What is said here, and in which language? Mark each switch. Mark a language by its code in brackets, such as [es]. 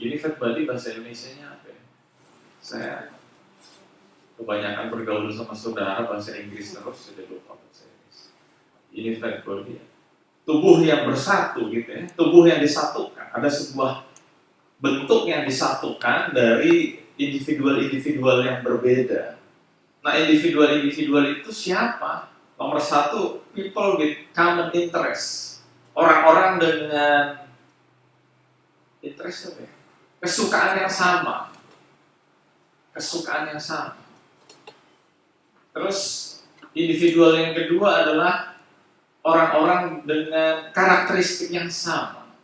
[id] Unified body bahasa Indonesianya apa ya? Saya kebanyakan bergaul sama saudara bahasa Inggris terus, jadi lupa bahasa Inggris. Unified body, tubuh yang bersatu gitu ya, tubuh yang disatukan. Ada sebuah bentuk yang disatukan dari individual-individual yang berbeda. Nah, individual-individual itu siapa? Nomor satu, [en] people with common interest. [id] Orang-orang dengan interest apa ya? Kesukaan yang sama. Kesukaan yang sama. Terus, individual yang kedua adalah orang-orang dengan karakteristik yang sama.